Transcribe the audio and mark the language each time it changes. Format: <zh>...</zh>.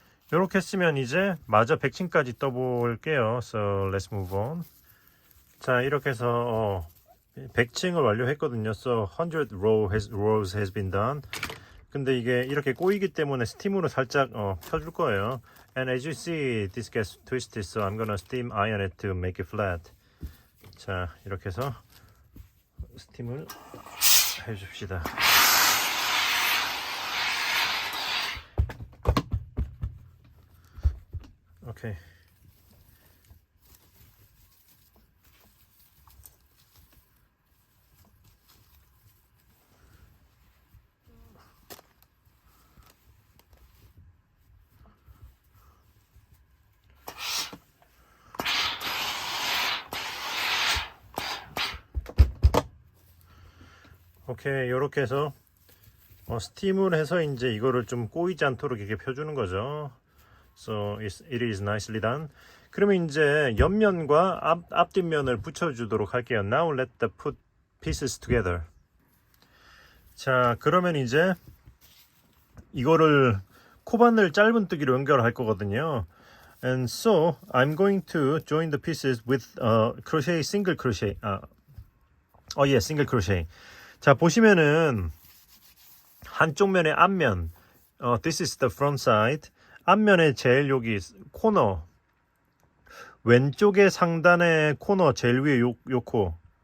<ko>이렇게 했으면 이제 마저 100층까지 떠볼게요.</ko> <en>So let's move on.</en> <ko>자, 이렇게 해서 100층을 완료했거든요.</ko> <en>So 100 rows has been done.</en> <ko>근데 이게 이렇게 꼬이기 때문에 스팀으로 살짝 펴줄 거예요.</ko> <en>And as you see, this gets twisted, so I'm gonna steam iron it to make it flat.</en> <ko>자, 이렇게 해서 스팀을 해줍시다. 오케이. 오케이, 요렇게 해서 스팀을 해서 이제 이거를 좀 꼬이지 않도록 이렇게 펴주는 거죠.</ko> <en>So it is nicely done.</en> <ko>그러면 이제 옆면과 앞뒷면을 붙여주도록 할게요.</ko> <en>Now let the put pieces together.</en> <ko>자, 그러면 이제 이거를 코바늘 짧은뜨기로 연결할 거거든요.</ko> <en>And so I'm going to join the pieces with crochet single crochet.</en> <ko>예, 싱글 크로셰. 자, 보시면은 한쪽 면의 앞면,</ko> <en>this is the front side.</en> <ko>앞면에 제일 여기 코너, 왼쪽의 상단의 코너 제일 위에 요 코.</ko>